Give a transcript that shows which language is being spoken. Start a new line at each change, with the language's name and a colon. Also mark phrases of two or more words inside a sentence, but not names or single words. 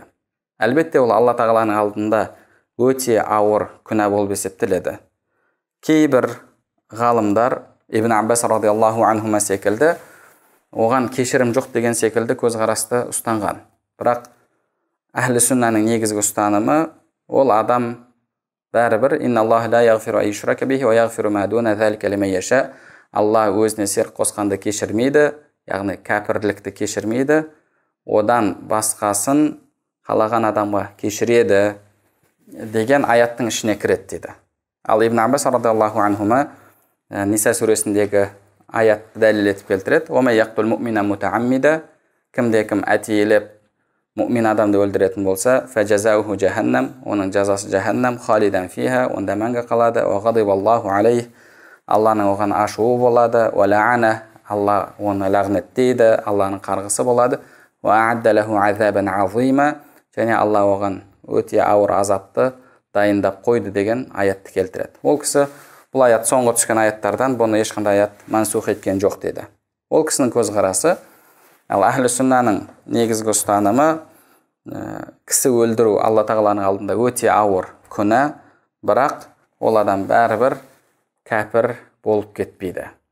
Kazakh: Әлбетте ол Алла тағаланың алдында өте ауыр күнә болып есептеледі. Кейбір ғалымдар Ибн Аббас
Arabic: رضي الله عنهما
Kazakh: секілді оған кешірім жоқ деген секілді көзқарасты ұстанған. Бірақ әхлі сүннаның негізгі ұстанымы ол адам бәрібір
Arabic: إن الله لا يغفر أن يشرك به ويغفر ما دون ذلك لمن يشاء.
Kazakh: Алла өзіне серік қосқанды кешірмейді, яғни кәпірлікті кешірмейді, одан басқасын қалаған адамға кешіреді деген аяттың ішіне кіреді дейді. Ал Ибн Аббас
Arabic: رضي الله عنهما
Kazakh: Ниса сүресіндегі аятты дәлел етіп келтіреді.
Arabic: ومن يقتل مؤمنا متعمدا,
Kazakh: кімде-кім әтейілеп мұъмин адамды өлтіретін болса,
Arabic: فجزاؤه جهنم,
Kazakh: оның жазасы жаханнам,
Arabic: خالدا فيها,
Kazakh: онда мәңгі қалады,
Arabic: وغضب الله عليه,
Kazakh: Алланың оған ашуы болады,
Arabic: ولعنه,
Kazakh: Алла оны лағнеттейді, Алланың қарғысы болады,
Arabic: وأعد له عذابا عظيما,
Kazakh: және Алла оған өте ауыр азапты дайындап қойды деген аятты келтіреді. Ол кісі бұл аят соңғы түскен аяттардан бұны ешқандай аят мансух еткен жоқ деді. Ол кісінің көзқарасы. Ал әхлі сүннаның негізгі ұстанымы кісі өлтіру Алла тағаланың алдында өте ауыр күнә, бірақ ол адам бәрібір кәпір болып кетпейді.